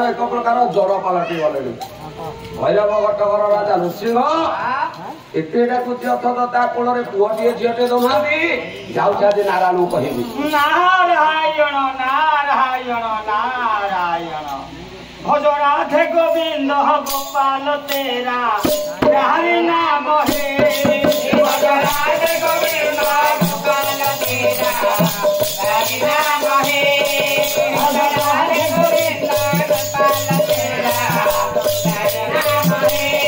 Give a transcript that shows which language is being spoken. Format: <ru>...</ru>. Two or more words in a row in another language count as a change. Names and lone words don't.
<or>ଏକ ପ୍ରକାର ଜ୍ୱର ପାଲଟି ଗଲେଣି ଭୈରବ ଘଟକର ରାଜା ନୃସିଂହ ଏତେ ଡାକୁଛି ଅଥଚ ତା କୋଳରେ ପୁଅଟିଏ ଝିଅଟେ ଦଉନାହାନ୍ତି ଯାଉଛି ଆଜି ନାରାୟଣକୁ କହିବି</or> <hi>नारायण नारायण नारायण भज राधे गोविंद गोपाल तेरा हरि नाम है भज राधे गोविंद गोपाल तेरा हरि नाम है भज राधे गोविंद गोपाल तेरा हरि नाम है</hi>